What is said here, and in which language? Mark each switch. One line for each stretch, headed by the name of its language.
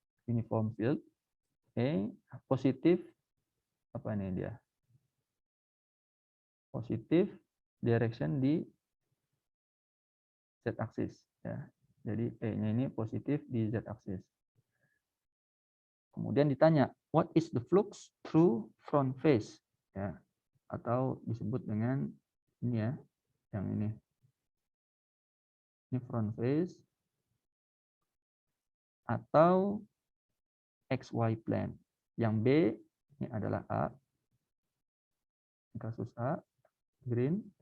Indonesian: Uniform field, positif, apa ini dia? Positif direction di z-aksis ya. Jadi E-nya ini positif di z-aksis. Kemudian ditanya,
English: what is the flux through front face?
Indonesian: Ya, atau disebut dengan ini ya, yang ini. Ini front face atau XY plane. Yang B ini adalah A. Kasus A, green.